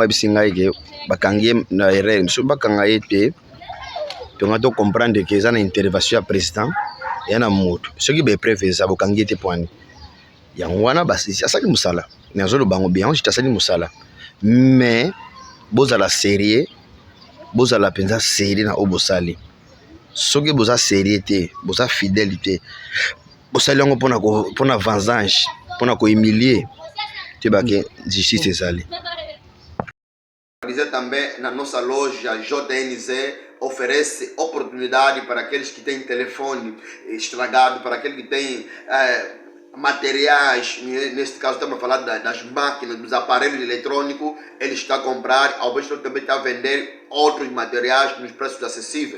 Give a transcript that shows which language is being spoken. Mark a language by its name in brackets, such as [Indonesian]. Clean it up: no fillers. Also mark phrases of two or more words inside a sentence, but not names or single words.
[Lingala] ayebisi ngai ke bakangi ye na erreur soki bakanga ye te tonga to comprendre ke eza na intervention ya président ya na motu soki baepreuve eza bokangi ye te poani yango wana asali mosala nazoloba bango bien asali mosala mais bozala sérieux bozala mpenza sérieux na oyo bosali soki boza sérieux te boza fidèle te bosali yango mpona vengeance mpona kohumilie te bake justice ezali. [Portuguese] Também na nossa loja JNZ oferece oportunidade para aqueles que têm telefone estragado, para aqueles que têm materiais, neste caso estamos a falar das máquinas, dos aparelhos eletrônicos, ele está a comprar, ao mesmo tempo também está a vender outros materiais nos preços acessíveis.